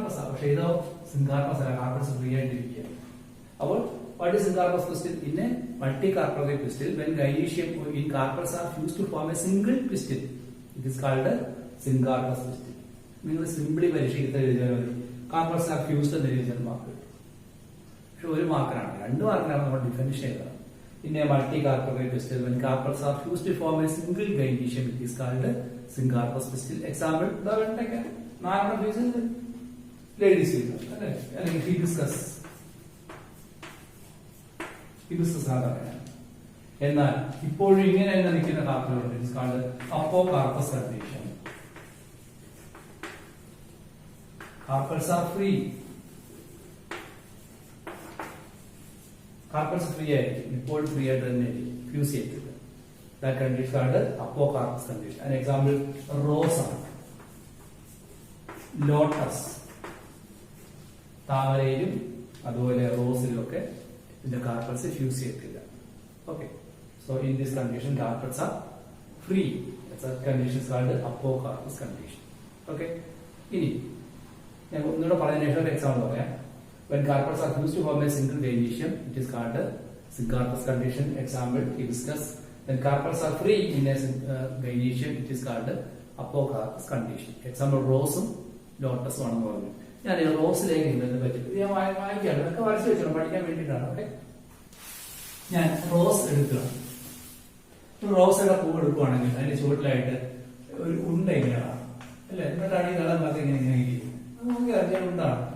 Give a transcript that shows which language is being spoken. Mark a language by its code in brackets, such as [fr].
[ml] പക്ഷേ ഇതോ സിൻകാർപ്പസ് അല്ല, കാർപ്പസ് ഫ്രീ ആയിട്ടിരിക്കുക. [en] അപ്പോൾ what is syncarpous pistil? In a multi-carpellary pistil, when gynecium in carpels are fused to form a single pistil, it is called a syncarpous pistil. [ml] നിങ്ങൾ simply പരീക്ഷയ്ക്ക് എഴുതിയാൽ മതി. Carpels R fused എന്ന് എഴുതിയാൽ mark കിട്ടും. പക്ഷെ 1 മാർക്കിനാണ്, 2 മാർക്കിനാണ് നമ്മൾ ഡിഫറൻഷ്യൽ ചെയ്തത്. [en] In a multi-carpellary pistil, when carpels are fused to form a single gynecium, it is called a syncarpous pistil. [ml] Example, the വെണ്ടയ്ക്ക 4 പീസ് ലേഡീസ് ഫിംഗർ അല്ലേ, അല്ലെങ്കിൽ ഹിബിസ്കസ് സാധാരണ. എന്നാൽ ഇപ്പോഴും ഇങ്ങനെ തന്നെ നിൽക്കുന്ന കാർപ്പലുണ്ട്. [en] It is called apocarpous condition. Carpels are free. [ml] Carpels free ആയിരിക്കും, ഇപ്പോഴും ഫ്രീ ആയിട്ട് തന്നെ ഫ്യൂസ് ചെയ്തിട്ട്. [en] That condition called apocarpous condition. An example [ml] rose ആണ്, ലോട്ടസ്, താമരയിലും അതുപോലെ റോസിലും ഒക്കെ ഇതിന്റെ കാർപ്പൽസ് ഫ്യൂസ് ചെയ്തിട്ടില്ല. Okay, so [en] So in this condition, carpets are free. Such condition is called apocarpus condition. Okay. [ml] ഇനി ഞാൻ ഒന്നുകൂടെ പറഞ്ഞതിന് ശേഷം ഒരു എക്സാമ്പിൾ പറയാം. [en] When carpets are fused to form a single gynoecium, it is called syncarpus condition. Example we discuss. When carpets are free in a gynoecium, it is called apocarpus condition. [ml] Example റോസും ലോട്ടസും ആണെന്ന് പറഞ്ഞു. ഞാൻ റോസിലേക്ക് ഇതിനെ പറ്റി ഞാൻ വായിക്കുകയാണ്. ഇതൊക്കെ വരച്ച് വെച്ചോ, പഠിക്കാൻ വേണ്ടിയിട്ടാണ്. ഓക്കെ. ഞാൻ റോസ് എടുക്കുകയാണ്. റോസയുടെ പൂ എടുക്കുകയാണെങ്കിൽ അതിന്റെ ചുവട്ടിലായിട്ട് ഒരു ഉണ്ട ഇങ്ങനെയാണ് അല്ലെ, എന്നിട്ടാണ് ഈ കളം ഭാഗത്ത് ഇങ്ങനെ ഇങ്ങനെ ഇരിക്കും. നമുക്ക് അറിയാൻ ഉണ്ടാണ്.